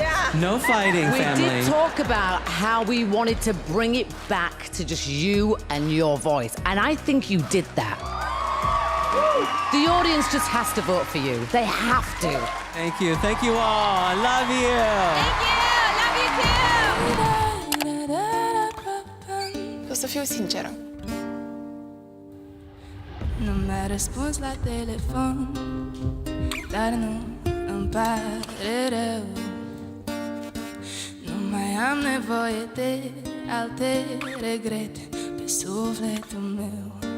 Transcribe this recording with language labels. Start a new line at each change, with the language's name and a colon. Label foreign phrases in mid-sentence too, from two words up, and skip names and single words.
English: No fighting, We family. did talk about how we wanted to bring it back to just you and your voice, and I think you did that. The audience just has to vote for you. They have to. Thank you all. I love you.
Romanian: O să fiu sinceră. Nu mi-a răspuns la telefon, dar nu îmi pare rău. Nu mai am nevoie de alte regrete pe sufletul meu.